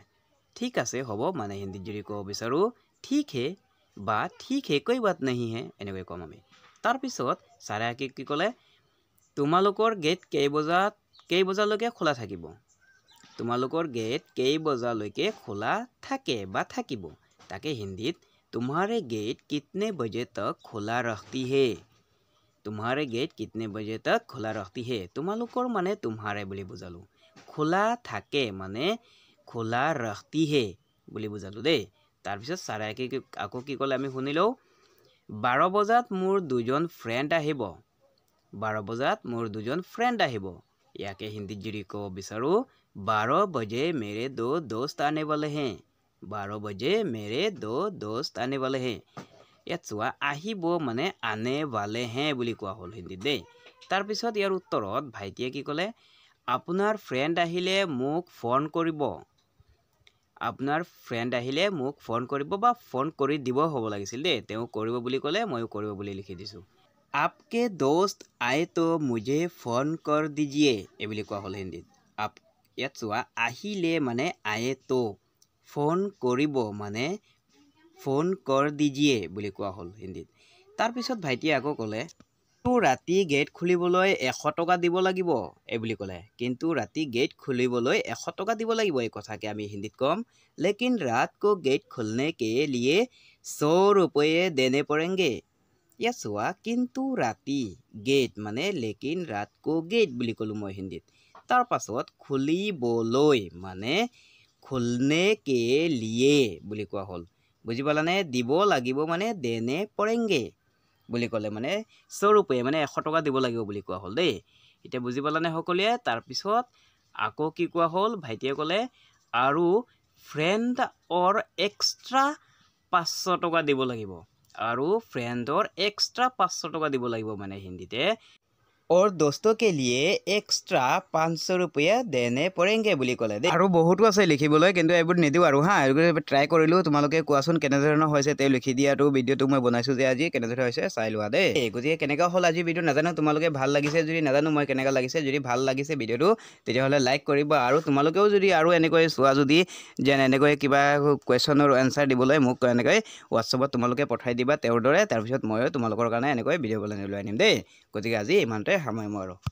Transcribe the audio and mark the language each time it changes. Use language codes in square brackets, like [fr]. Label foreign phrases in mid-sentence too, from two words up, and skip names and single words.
[as] ঠিক আছে হ'ব মানে হিন্দীত যদি ক'ব বিচাৰোঁ [hi] ठीक है [as] বা [hi] ठीक है कोई बात नहीं है [as] এনেকৈ ক'ম আমি। তাৰপিছত ছাৰে কি ক'লে, তোমালোকৰ গেট কেইবজালৈকে খোলা থাকিব, তোমালোকৰ গেট কেইবজালৈকে খোলা থাকে বা থাকিব। তাকে হিন্দীত [hi] तुम्हारे गेट कितने बजे तक खुला रखती है, तुम्हारे गेट कितने बजे तक खुला रखती है। [as] তোমালোকৰ মানে तुम्हारे বুলি বুজালোঁ, খোলা থাকে মানে [hi] खुला रखती है [as] বুলি বুজালোঁ দেই। তাৰপিছত ছাৰে আকৌ কি ক'লে আমি শুনি লওঁ, 12 বজাত মোৰ দুজন ফ্ৰেণ্ড আহিব, 12 বজাত মোৰ দুজন ফ্ৰেণ্ড আহিব। ইয়াকে হিন্দীত যদি ক'ব বিচাৰোঁ [hi] 12 बजे मेरे दो दोस्त आने वाले हैं, 12 बजे मेरे दो दोस्त आने वाले हैं। [as] ইয়াত চোৱা, আহিব মানে [hi] आने वाले हैं [as] বুলি কোৱা হ'ল হিন্দীত দেই। তাৰপিছত ইয়াৰ উত্তৰত ভাইটিয়ে কি ক'লে, আপোনাৰ ফ্ৰেণ্ড আহিলে মোক ফোন কৰিব, আপোনাৰ ফ্ৰেণ্ড আহিলে মোক ফোন কৰিব বা ফোন কৰি দিব হ'ব লাগিছিল দেই। তেওঁ কৰিব বুলি ক'লে, ময়ো কৰিব বুলি লিখি দিছোঁ। [hi] आपके दोस्त आए तो मुझे फोन कर दीजिए [as] এইবুলি কোৱা হ'ল হিন্দীত। ইয়াত চোৱা, আহিলে মানে [hi] आए तो, [as] ফোন কৰিব মানে [hi] फोन कर दीजिए [as] বুলি কোৱা হ'ল হিন্দীত। তাৰপিছত ভাইটিয়ে আকৌ ক'লে, ৰাতি গেট খুলিবলৈ 100 টকা দিব লাগিব এইবুলি ক'লে। কিন্তু ৰাতি গেট খুলিবলৈ 100 টকা দিব লাগিব, এই কথাকে আমি হিন্দীত ক'ম, [hi] लेकिन रात को गेट खुलने के लिए 100 रुपये देने पड़ेंगे। [as] ইয়াত চোৱা, কিন্তু ৰাতি গেট মানে [hi] लेकिन रात को गेट [as] বুলি ক'লোঁ মই হিন্দীত। তাৰ পাছত খুলিবলৈ মানে [hi] खुलने के लिए [as] বুলি কোৱা হ'ল। বুজি পালানে? দিব লাগিব মানে [hi] देने पड़ेंगे [as] বুলি ক'লে, মানে 100 रुपये মানে 100 টকা দিব লাগিব বুলি কোৱা হ'ল দেই। এতিয়া বুজি পালানে সকলোৱে? তাৰপিছত আকৌ কি কোৱা হ'ল, ভাইটিয়ে ক'লে আৰু ফ্ৰেণ্ড অৰ এক্সট্ৰা 500 টকা দিব লাগিব, আৰু ফ্ৰেণ্ডৰ এক্সট্ৰা 500 টকা দিব লাগিব মানে হিন্দীতে [hi] और दोस्तों के लिए एक्स्ट्रा 500 रुपया देने पड़ेंगे [as] বুলি ক'লে দেই আৰু বহুতো আছে লিখিবলৈ কিন্তু এইবোৰ নিদিও আৰু হা এইবোৰ ট্ৰাই কৰিলো তোমালোকে কোৱাচোন কেনেধৰণৰ হৈছে তে লিখি দিয়াটো ভিডিঅ'টো মই বনাইছো যে আজি কেনেধৰণৰ হৈছে চাই লোৱা দেই গতিকে কেনেকা হ'ল আজি ভিডিঅ' নাজানো তোমালোকে ভাল লাগিছে যদি নাজানো মই কেনেকা লাগিছে যদি ভাল লাগিছে ভিডিঅ'টো তেতিয়াহ'লে লাইক কৰিবা আৰু তোমালোকেও যদি আৰু এনেকৈ চোৱা যদি যেন এনেকৈ কিবা কুৱেশ্যনৰ এনসাৰ দিবলৈ মোক এনেকৈ হোৱাটছআপত তোমালোকে পঠাই দিবা তেওঁৰ দৰে তাৰপিছত ময়ো তোমালোকৰ কাৰণে এনেকৈ ভিডিঅ' বনাই লৈ আনিম দেই গতিকে আজি ইমানতে সামৰিম আৰু